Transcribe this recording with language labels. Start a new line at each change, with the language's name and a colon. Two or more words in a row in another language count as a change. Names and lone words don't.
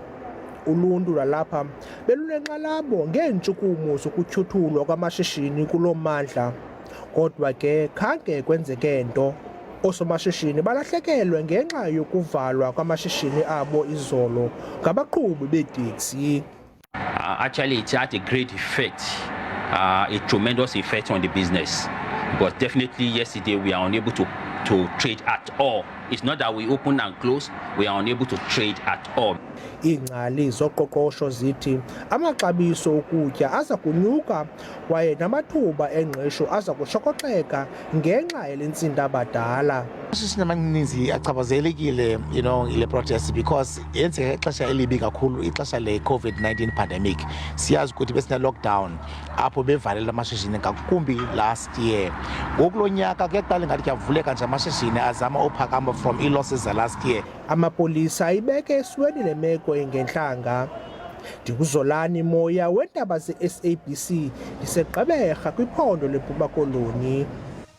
Xhosa: Uluntu lwalapha belunenxalabo ngeentshukumo zokutyhuthulwa kwamashishini kuloo mmandla, kodwa ke khange kwenzeke nto. Oosomashishini balahlekelwe ngenxa yokuvalwa kwamashishini abo izolo ngabaqhubi beeteksi.
English: Actually, it had a great effect, a tremendous effect on the business. Because definitely yesterday we are unable to trade at all. It's not that we open and close, we are unable to trade at all.
Xhosa: Iingcali zoqoqosho zithi amaxabiso okutya aza kunyuka kwaye namathuba engqesho aza kushokoxeka ngenxa yale ntsindabadala. Amashishini amaninzi achaphazelekile ile
English: protest because
Xhosa: yenzeka ixesha elibi kakhulu, ixesha le-COVID-19 pandemic. Siyazi ukuthi besine-lockdown apho bevalela amashishini ngakumbi
English: last year.
Xhosa: Ngokulo nyaka kuyaqala ngathi kuyavuleka nje amashishini azama uphakama from ii-losses za-
English: last year.
Xhosa: Amapolisa ayibeke esweni le meko engentlanga. Ndinguzolani Moya weendaba ze-SABC ndiseGqeberha kwiphondo leMpuma Koloni.